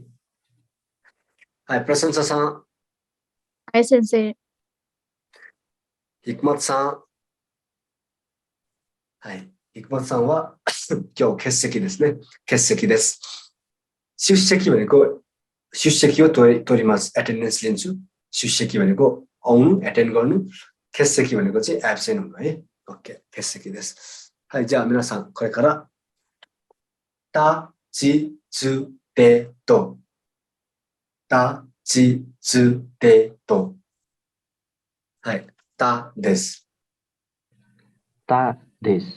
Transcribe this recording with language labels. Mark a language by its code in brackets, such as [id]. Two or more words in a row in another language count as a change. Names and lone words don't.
[ja] はい、プラサンサさん。はい、先生。ヒクマツさん。はい、ヒクマツさんは今日欠席ですね。欠席です。出席भनेको出席を取ります。 [ne] एटेन्डेन्स लिन्छु। 出席 भनेको आउनु, एटेन्ड गर्नु। 欠席भनेको चाहिँ एब्सेन्ट हुनु है। ओके、 [ja] 欠席です。はい、じゃあ皆さん、これからタチツデト。タチツデト。はい、タです。たです。